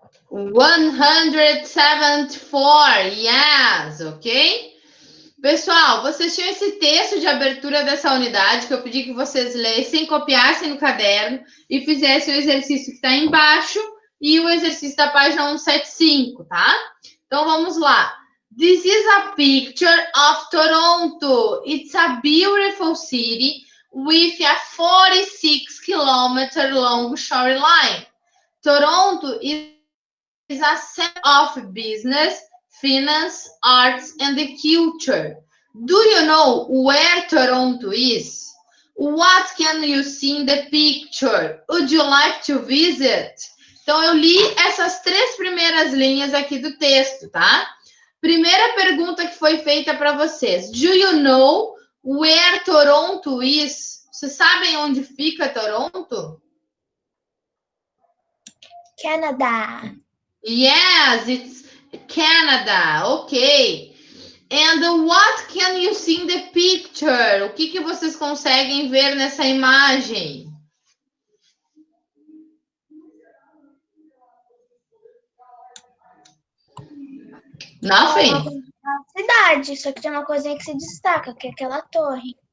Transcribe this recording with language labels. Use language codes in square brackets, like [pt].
[en] 174, yes, ok? [pt] Pessoal, vocês tinham esse texto de abertura dessa unidade que eu pedi que vocês lessem, copiassem no caderno e fizessem o exercício que está embaixo e o exercício da página 175, tá? Então, vamos lá. [en] This is a picture of Toronto. It's a beautiful city with a 46-kilometer long shoreline. Toronto is a center of business, finance, arts, and the culture. Do you know where Toronto is? What can you see in the picture? Would you like to visit? [pt] Então, eu li essas 3 primeiras linhas aqui do texto, tá? Primeira pergunta que foi feita para vocês. [en] Do you know where Toronto is? [pt] Vocês sabem onde fica Toronto? Canadá. [en] Yes, it's Canada. Ok. And what can you see in the picture? [pt] O que vocês conseguem ver nessa imagem? [en] Nothing. [pt] Cidade, só que tem uma coisinha que se destaca, que é aquela torre.